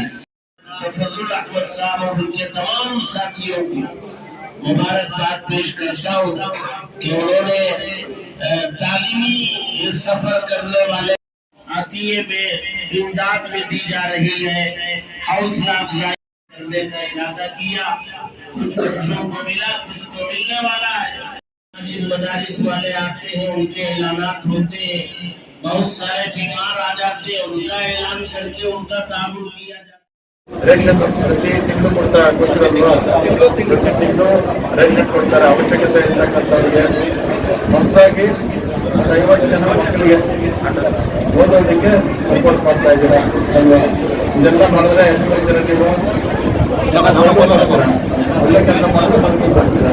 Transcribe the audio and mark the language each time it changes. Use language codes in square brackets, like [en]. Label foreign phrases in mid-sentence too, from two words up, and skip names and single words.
[hi] फजल अहमद साहब और उनके तमाम साथियों को मुबारकबाद पेश करता हूँ कि उन्होंने तालीमी सफर करने वाले आतिये में इमदाद में दी जा रही है, हौसला अफजाई करने का इरादा किया। कुछ बच्चों को मिला, कुछ को मिलने वाला है। जिन मदारिस वाले आते हैं उनके ऐलानात होते हैं, बहुत सारे बीमार आ जाते हैं, उनका ऐलान करके उनका ताबुल किया जाता है। [kn] ರೇಷನ್ ಪ್ರತಿ ತಿಂಗಳು ಕೊಡ್ತಾ ಕೊಟ್ಟಿರೋದು ಪ್ರತಿ ತಿಂಗಳು ರೇಷನ್ ಕೊಡ್ತಾರೆ. ಅವಶ್ಯಕತೆ ಇರ್ತಕ್ಕಂಥವ್ರಿಗೆ ಹೊಸದಾಗಿ 50 ಜನ ಮಕ್ಕಳಿಗೆ ಓದೋದಕ್ಕೆ ಸಪೋರ್ಟ್ ಮಾಡ್ತಾ ಇದ್ದೀರಾ. ಇದೆಲ್ಲ ಮಾಡಿದ್ರೆ ನೀವು ಒಳ್ಳೆ ಕೆಲಸ ಮಾಡಿದ್ರೆ ಸಂತೋಷ ಪಡ್ತೀರಾ.